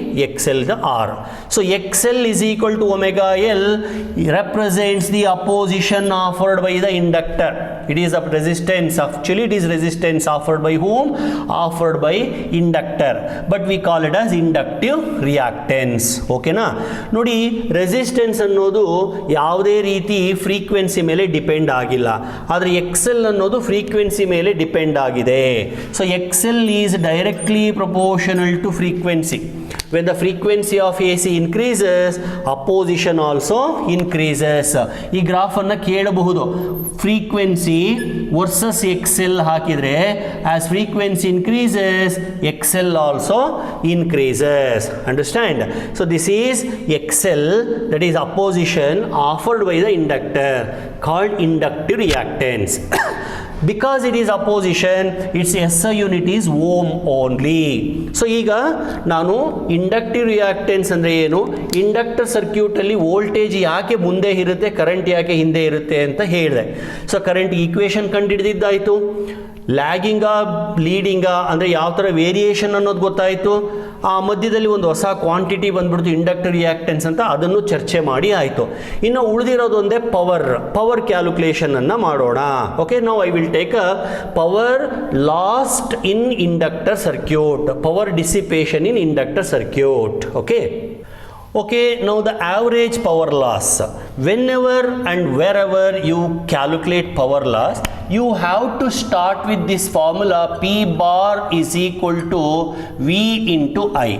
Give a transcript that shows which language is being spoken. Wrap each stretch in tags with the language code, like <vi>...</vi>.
<en>XL the R. So XL is equal to ωL represents the opposition offered by the inductor. It is a resistance. Actually it is resistance offered by whom? Offered by inductor. But we call it as inductive reactance. Okay na?</en> <kn>ನೋಡಿ, resistance ಅನ್ನೋದು ಯಾವುದೇ ರೀತಿ frequency ಮೇಲೆ depend ಆಗಿಲ್ಲ, ಆದರೆ XL ಅನ್ನೋದು frequency ಮೇಲೆ depend ಆಗಿದೆ.</kn> <en>So XL is directly proportional to frequency. When the frequency of AC increases, opposition also increases.</en> <kn>ಈ ಗ್ರಾಫನ್ನು ಕೇಳಬಹುದು. ಫ್ರೀಕ್ವೆನ್ಸಿ ವರ್ಸಸ್ XL ಹಾಕಿದರೆ</kn> <en>as frequency increases, XL also increases. Understand? So this is XL, that is opposition offered by the inductor, called inductive reactance. Because it is opposition, its SI unit is ohm only.</en> <kn>So ಈಗ ನಾನು inductive reactance ಅಂದರೆ ಏನು, inductor ಸರ್ಕ್ಯೂಟಲ್ಲಿ voltage ಯಾಕೆ ಮುಂದೆ ಇರುತ್ತೆ, current ಯಾಕೆ ಹಿಂದೆ ಇರುತ್ತೆ ಅಂತ ಹೇಳಿದೆ. So current equation ಕಂಡುಹಿಡಿದಿದ್ದಾಯಿತು. ಲ್ಯಾಗಿಂಗಾ ಲೀಡಿಂಗಾ ಅಂದರೆ ಯಾವ ಥರ ವೇರಿಯೇಷನ್ ಅನ್ನೋದು ಗೊತ್ತಾಯಿತು. ಆ ಮಧ್ಯದಲ್ಲಿ ಒಂದು ಹೊಸ ಕ್ವಾಂಟಿಟಿ ಬಂದ್ಬಿಡ್ತು ಇಂಡಕ್ಟರ್ ರಿಯಾಕ್ಟೆನ್ಸ್ ಅಂತ, ಅದನ್ನು ಚರ್ಚೆ ಮಾಡಿ ಆಯಿತು. ಇನ್ನು ಉಳಿದಿರೋದೊಂದೇ ಪವರ್ ಕ್ಯಾಲ್ಕುಲೇಷನನ್ನು ಮಾಡೋಣ.</kn> <en>Okay, ನಾವು I will take a power lost in inductor circuit, power dissipation in inductor circuit. Okay, now the average power loss. Whenever and wherever you calculate power loss, you have to start with this formula P bar is equal to V into I.</en>